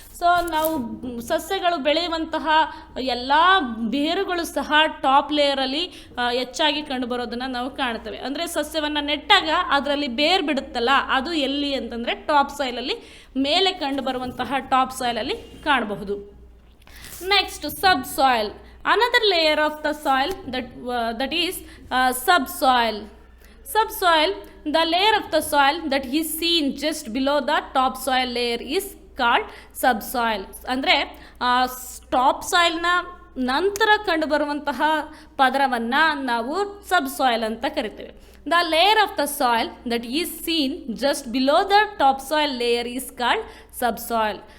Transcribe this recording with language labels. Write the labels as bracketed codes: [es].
[kn] So ನಾವು ಸಸ್ಯಗಳು ಬೆಳೆಯುವಂತಹ ಎಲ್ಲ ಬೇರುಗಳು ಸಹ ಟಾಪ್ ಲೇಯರಲ್ಲಿ ಹೆಚ್ಚಾಗಿ ಕಂಡುಬರೋದನ್ನು ನಾವು ಕಾಣ್ತೇವೆ. ಅಂದರೆ ಸಸ್ಯವನ್ನು ನೆಟ್ಟಾಗ ಅದರಲ್ಲಿ ಬೇರು ಬಿಡುತ್ತಲ್ಲ, ಅದು ಎಲ್ಲಿ ಅಂತಂದರೆ ಟಾಪ್ ಸಾಯಿಲಲ್ಲಿ ಮೇಲೆ ಕಂಡುಬರುವಂತಹ ಟಾಪ್ ಸಾಯಿಲಲ್ಲಿ ಕಾಣಬಹುದು. [en] Next, subsoil. Another layer of the soil that is subsoil. Subsoil, the layer of the soil that is seen just below the topsoil layer is called subsoil. [kn] ಅಂದರೆ ಟಾಪ್ ಸಾಯಿಲ್ನ ನಂತರ ಕಂಡುಬರುವಂತಹ ಪದರವನ್ನು ನಾವು ಸಬ್ಸಾಯಿಲ್ ಅಂತ ಕರಿತೇವೆ. [en] The layer of the soil that is seen just below the topsoil layer is called subsoil.